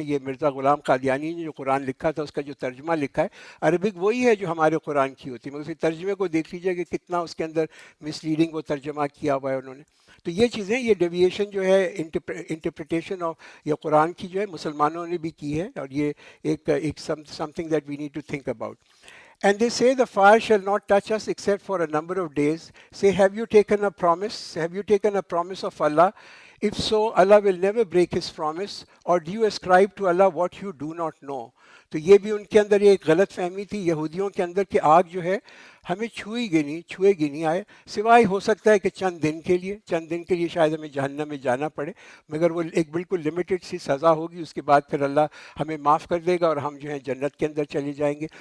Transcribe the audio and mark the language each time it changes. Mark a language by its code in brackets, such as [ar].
[ur] یہ مرزا غلام قادیانی نے جو قرآن لکھا تھا اس کا جو ترجمہ لکھا ہے عربک وہی ہے جو ہمارے قرآن کی ہوتی ہے، مگر اس ترجمے کو دیکھ لیجیے کہ کتنا اس کے اندر مس لیڈنگ وہ ترجمہ کیا ہوا ہے انہوں نے. تو یہ چیزیں یہ ڈیویشن جو ہے انٹرپریٹیشن آف یہ قرآن کی جو ہے مسلمانوں نے بھی کی ہے، اور یہ ایک [en] something that we need to think about. And they say the fire shall not touch us except for a number of days. Say, have you taken a promise? Have you taken a promise of Allah? If so, Allah will never break his promise. Or do you ascribe to Allah what you do not know? [ur] تو یہ بھی ان کے اندر ایک غلط فہمی تھی یہودیوں کے اندر کہ آگ جو ہے ہمیں چھوئے گی نہیں آئے، سوائے ہو سکتا ہے کہ چند دن کے لیے شاید ہمیں جہنم میں جانا پڑے، مگر وہ ایک بالکل لمیٹڈ سی سزا ہوگی، اس کے بعد پھر اللہ ہمیں معاف کر دے گا اور ہم جو ہیں جنت کے اندر چلے جائیں گے.